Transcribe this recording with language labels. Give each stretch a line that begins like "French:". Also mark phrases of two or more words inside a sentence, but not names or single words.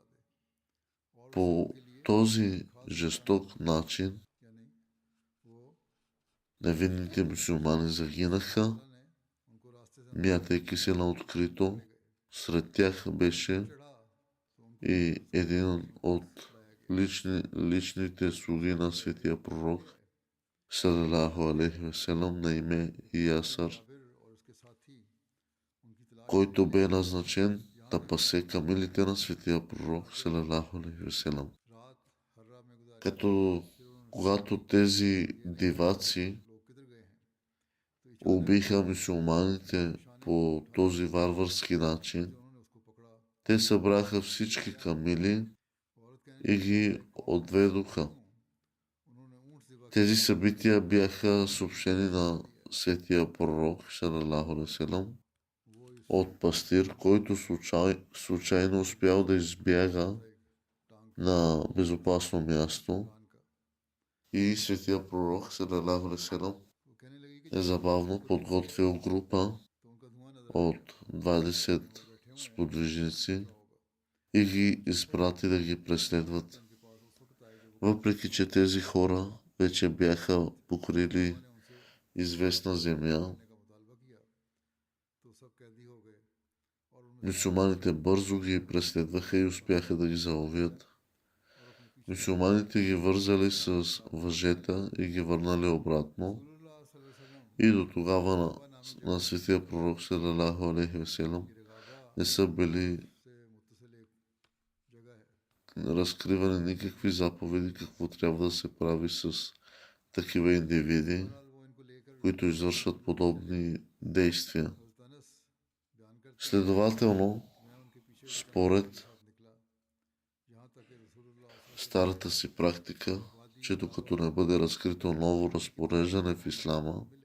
Bulgarian: По този жесток начин невинните мюсюлмани загинаха, мятайки се на открито. Сред тях беше и един от личните слуги на светия пророк
Arabic: صلى الله عليه وسلم
Bulgarian: на име Ясар, който бе назначен да пасе камилите на светия пророк
Arabic: صلى الله عليه وسلم.
Bulgarian: Когато тези диваци убиха мюсюлманите по този варварски начин, те събраха всички камили и ги отведоха. Тези събития бяха съобщени на светия пророк,
Arabic: صلى الله عليه وسلم,
Bulgarian: от пастир, който случайно успял да избяга на безопасно място и светия пророк,
Arabic: صلى الله عليه وسلم,
Bulgarian: незабавно подготвил група от 20 сподвижници и ги изпрати да ги преследват. Въпреки че тези хора вече бяха покрили известна земя, мюсюлманите бързо ги преследваха и успяха да ги заловят. Мюсюлманите ги вързали с въжета и ги върнали обратно. И до тогава на светия пророк,
Arabic: صلى الله عليه وسلم,
Bulgarian: не са били разкривани никакви заповеди какво трябва да се прави с такива индивиди, които извършват подобни действия. Следователно, според старата си практика, че докато не бъде разкрито ново разпореждане в ислама,